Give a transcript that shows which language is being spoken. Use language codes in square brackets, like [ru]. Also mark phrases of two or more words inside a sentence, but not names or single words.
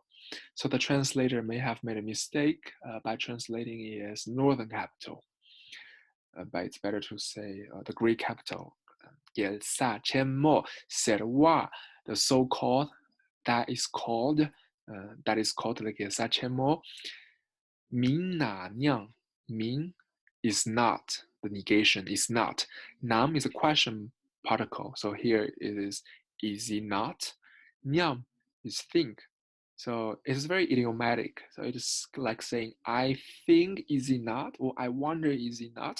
[en] So the translator may have made a mistake by translating it as northern capital, but it's better to say the great capital. [bo] རྒྱལ་ས་ཆེན་མོ་སེར་བ, [en] the so-called that is called the [bo] རྒྱལ་ས་ཆེན་མོ. མིན་ནམ་སྙམ. [en] Min is not, the negation is not. Nam is a question particle, so here it is it not? Nyam is think. So it's very idiomatic. So it is like saying, I think, is it not? Or I wonder, is it not?